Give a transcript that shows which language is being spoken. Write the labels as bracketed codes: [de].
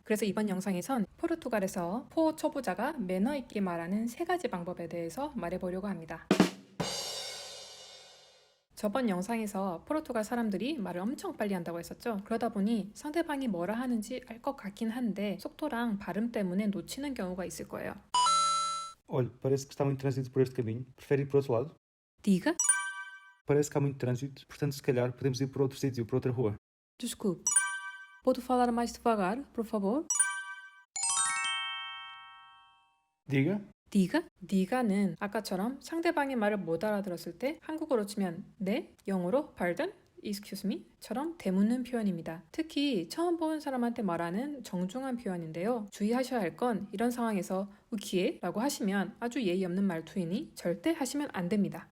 [ko] 그래서 이번 영상에선 포르투갈에서 포 초보자가 매너 있게 말하는 3가지 방법에 대해서 말해보려고 합니다. 저번 영상에서 포르투갈 사람들이 말을 엄청 빨리 한다고 했었죠. 그러다 보니 상대방이 뭐라 하는지 알 것 같긴 한데 속도랑 발음 때문에 놓치는 경우가 있을 거예요. [pt] Olha, parece que está muito trânsito por este caminho. Prefere ir por outro lado? Diga, Parece que há muito trânsito, portanto, se calhar podemos ir por outro sítio, por outra rua. desculpe. Pode falar mais devagar, por favor? Diga. [ko] diga는 아까처럼 상대방의 말을 못 알아들었을 때 한국어로 치면 네, 영어로 [en] pardon, excuse me [ko] 처럼 대묻는 표현입니다. 특히 처음 보는 사람한테 말하는 정중한 표현인데요. 주의하셔야 할 건 이런 상황에서 우키에 라고 하시면 아주 예의 없는 말투이니 절대 하시면 안 됩니다.